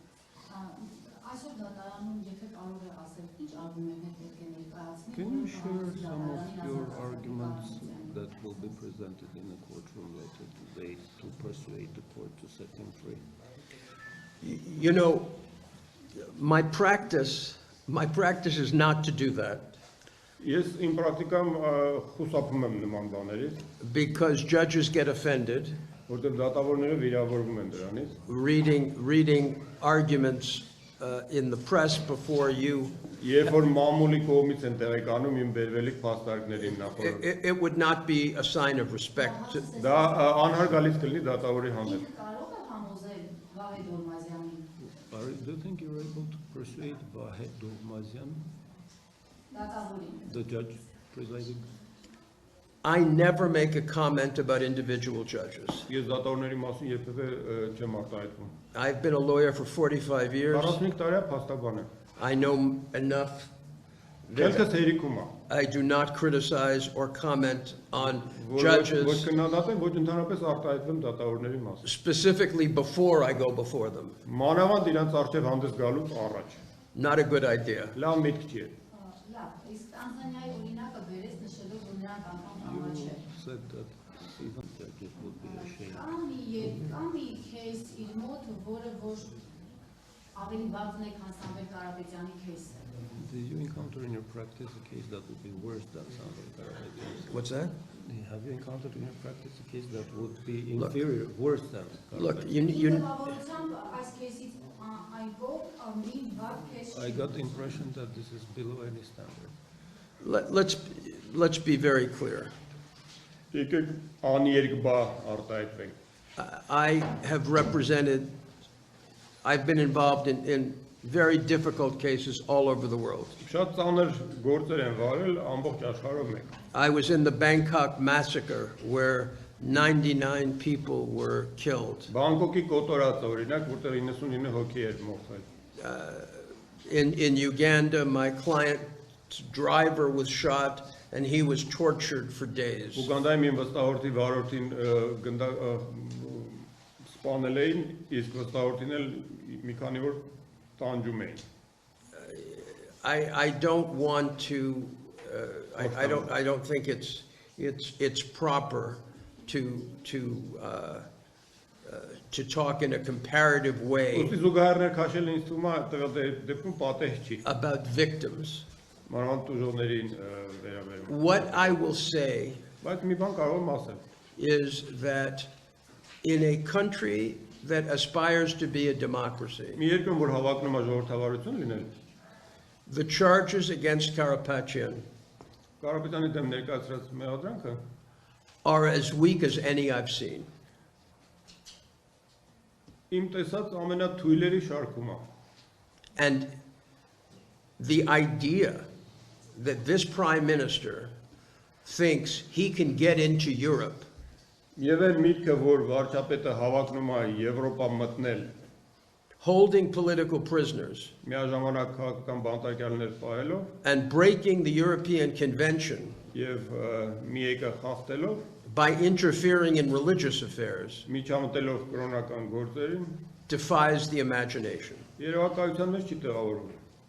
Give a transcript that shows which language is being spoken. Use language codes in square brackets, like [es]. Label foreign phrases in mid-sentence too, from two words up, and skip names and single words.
[en] Can you share some of your arguments that will be presented in the courtroom later today to persuade the court to set him free? You know, my practice is not to do that. [hy] Ես իմ պրակտիկայում խուսափում եմ նման բաներից, [en] Because judges get offended [hy] որտեղ դատավորները վիրավորվում են դրանից։ [en] reading arguments in the press before you. [hy] Երբ որ մամուլի կողմից են տեղեկանում իմ բերվելիք փաստարկներին նախորդ։ [en] It would not be a sign of respect. [hy] Դա անհարգալից կլինի դատավորի հանդեպ։ [en] Do you think you're able to persuade Vahed Dovmazyan, the judge presiding? I never make a comment about individual judges. [hy] Ես դատավորների մասին երբևէ չեմ արտահայտվում։ [en] I've been a lawyer for 45 years. [hy] 45 տարի է փաստաբան եմ։ [en] I know enough. [hy] Քելքս հերիքում է։ [en] I do not criticize or comment on [hy] Ոչ [en] judges [hy] քննադատեմ, ոչ ընդհանրապես արտահայտվեմ դատավորների մասին։ [en] specifically before I go before them. [hy] Մանավանդ իրանց առջև հանդես գալուց առաջ։ [en] Not a good idea. [hy] Լավ միտք չի։ [en] You said that even judges would be ashamed. Did you encounter in your practice a case that would be worse than Samvel Karapetyan? What's that? Have you encountered in your practice a case that would be inferior, worse than Look, Karapetyan? I got the impression that this is below any standard. let's be very clear. [hy] Եկեք աներկբա արտահայտվենք։ [en] I've been involved in very difficult cases all over the world. [hy] Շատ ծանր գործեր են վարել ամբողջ աշխարհով մեկ։ [en] I was in the Bangkok massacre where 99 people were killed. [hy] Բանգկոկի կոտորածը օրինակ, որտեղ 99 հոգի էր մորթել։ [en] In Uganda, my client's driver was shot and he was tortured for days. [hy] Ուգանդայում իմ վստահորդի վարորդին սպանել էին, իսկ վստահորդին էլ մի քանի օր տանջում էին։ [en] I don't want to I don't think it's proper to talk in a comparative way [hy] Ոսի զուգահեռներ քաշել ինձ թվում է տվյալ դեպքում պատեհ չի։ [en] about victims. [hy] Մանավանդ տուժողներին վերաբերում։ [en] What I will say [hy] Բայց մի բան կարող եմ ասել։ [en] is that in a country that aspires to be a democracy, [hy] Մի երկրում որ հավակնում է ժողովրդավարություն լինել, [en] the charges against Karapetyan [hy] Կարապետյանի դեմ ներկայացրած մեղադրանքը [en] are as weak as any I've seen. [hy] իմ տեսած ամենաթույլերի շարքում է։ [en] And the idea that this prime minister thinks he can get into Europe [hy] Եվ այն միտքը, որ վարչապետը հավակնում է Եվրոպա մտնել, [en] holding political prisoners [hy] միաժամանակ քաղաքական բանտարկյալներ պահելով [en] and breaking the European Convention [hy] եւ մի եկը խախտելով, [en] by interfering in religious affairs [hy] միջամտելով կրոնական գործերին, [en] defies the imagination. [hy] երևակայության մեջ չի տեղավորվում։